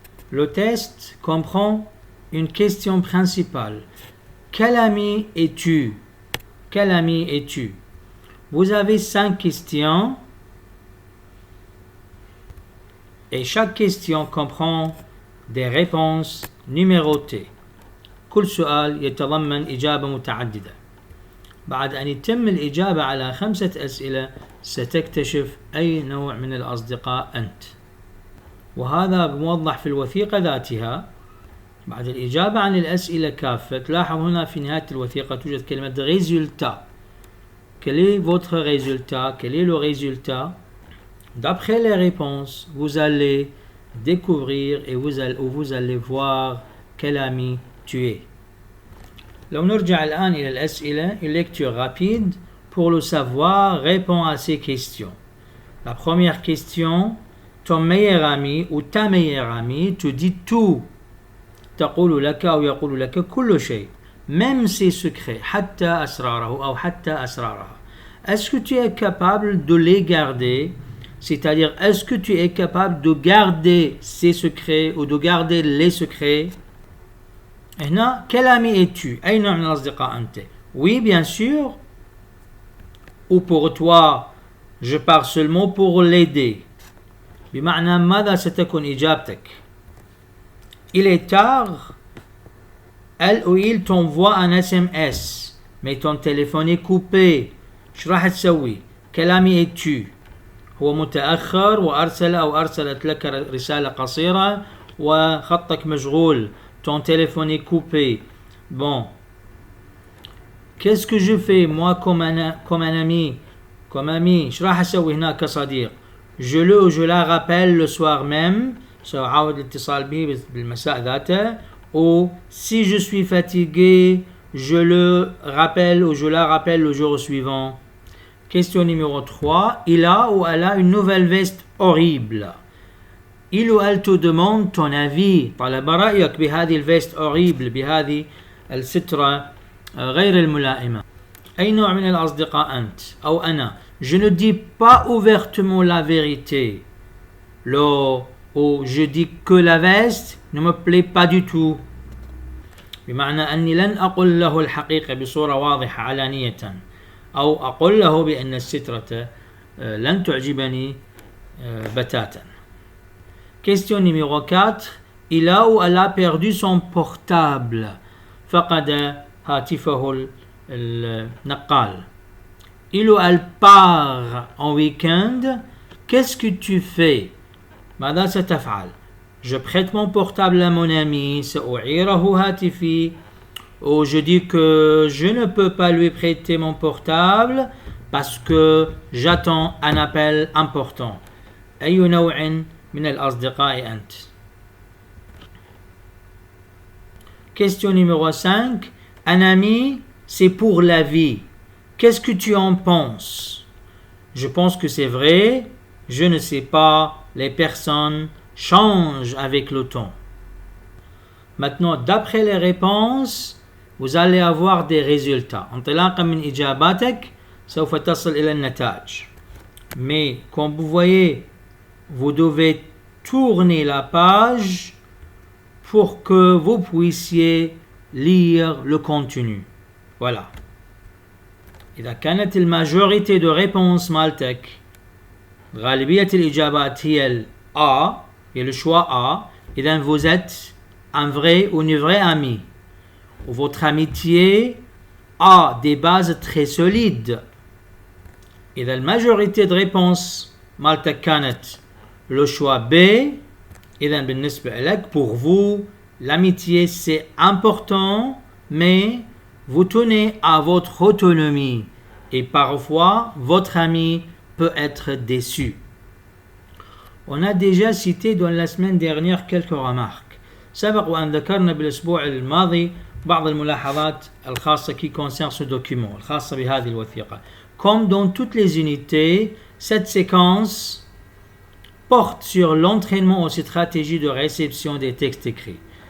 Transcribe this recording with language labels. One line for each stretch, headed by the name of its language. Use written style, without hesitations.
French: Le test comprend une question principale. Quel ami es-tu? Quel ami es-tu? Vous avez 5 questions et chaque question comprend des réponses numérotées.
Arabic: كل سؤال يتضمن إجابة متعددة. بعد أن يتم الإجابة على 5 أسئلة ستكتشف أي نوع من الأصدقاء أنت، وهذا موضح في الوثيقة ذاتها. بعد الإجابة عن الأسئلة كافة تلاحظ هنا في نهاية الوثيقة توجد كلمة résultat.
French: Quel est votre résultat? Quel est le résultat? D'après les réponses, vous allez découvrir et vous allez voir quel ami tu es.
Arabic: لو نرجع الآن إلى الأسئلة,
French: une lecture rapide pour le savoir répond à ces questions. La première question, ton meilleur ami ou ta meilleure amie te dit tout.
Arabic: تقول لك أو يقول لك كل شيء،
French: même ses secrets،
Arabic: حتى أسراره أو حتى أسرارها.
French: Est-ce que tu es capable de les garder? C'est-à-dire, est-ce que tu es capable de garder ces secrets ou de garder les secrets?
Arabic: هنا
French: quel ami es-tu?
Arabic: أي نوع من الأصدقاء أنت؟
French: Oui, bien sûr. Ou pour toi, je parle seulement pour l'aider.
Arabic: بمعنى ماذا ستكون إجابتك؟
French: Il est tard, elle ou il t'envoie un SMS, mais ton téléphone est coupé.
Arabic: شو راح تسوي؟
French: quel ami es-tu؟
Arabic: هو متأخر وأرسل أو أرسلت لك رسالة قصيرة وخطك مشغول.
French: Ton téléphone est coupé. Bon. Qu'est-ce que je fais moi comme un ami, comme ami؟
Arabic: ايش راح اسوي هناك كصديق؟
French: je le ou je la rappelle le soir même،
Arabic: سأعاود الاتصال به بالمساء ذاته.
French: ou si je suis fatigué je le rappelle ou je la rappelle le jour suivant. Question numéro 3. Il a ou elle a une nouvelle veste horrible. Il ou elle te demande ton avis.
Arabic: طلب رأيك بهذه الفيست horrible، بهذه السترة غير الملائمة. أي نوع من الأصدقاء أنت أو أنا؟
French: Je ne dis pas ouvertement la vérité. Ou je dis que la veste ne me plaît pas du tout.
Arabic: بمعنى أني لن أقول له الحقيقة بصورة واضحة علانية، أو أقول له بأن السترة لن تعجبني بتاتا.
French: Question numéro 4. Il a ou elle a perdu son portable.
Arabic: فقد هاتفه النقال.
French: Il ou elle part en week-end. Qu'est-ce que tu fais؟
Arabic: ماذا ستفعل؟
French: Je prête mon portable à mon ami.
Arabic: سأعيره هاتفي.
French: Ou je dis que je ne peux pas lui prêter mon portable parce que j'attends un appel important.
Arabic: أي نوع من الأصدقاء أنت؟
French: Question numéro 5. Un ami, c'est pour la vie. Qu'est-ce que tu en penses? Je pense que c'est vrai. Je ne sais pas. Les personnes changent avec le temps. Maintenant, d'après les réponses, vous allez avoir des résultats.
Arabic: انطلاقا من إجاباتك سوف تصل إلى النتائج.
French: Mais comme vous voyez, vous devez tourner la page pour que vous puissiez lire le contenu. Voilà.
Arabic: إذا كانت الماجوريتي
French: de réponses
Arabic: مالتك غالبية الإجابات هي ال
French: A، هي le choix A،
Arabic: إذن
French: vous êtes un vrai ou une vraie amie. Votre amitié a des bases très solides.
Arabic: إذا الماجوريتي
French: de réponses
Arabic: مالتك كانت
French: le choix B،
Arabic: إذن بالنسبة لك
French: pour vous l'amitié c'est important, mais vous tenez à votre autonomie et parfois votre ami peut être déçu. On a déjà cité dans la semaine dernière quelques remarques.
Arabic: سبق وأن ذكرنا بالأسبوع الماضي بعض الملاحظات الخاصة
French: qui concerne ce document،
Arabic: الخاصة بهذه الوثيقة.
French: Comme dans toutes les unités, cette séquence porte sur l'entraînement aux stratégies de réception des textes écrits.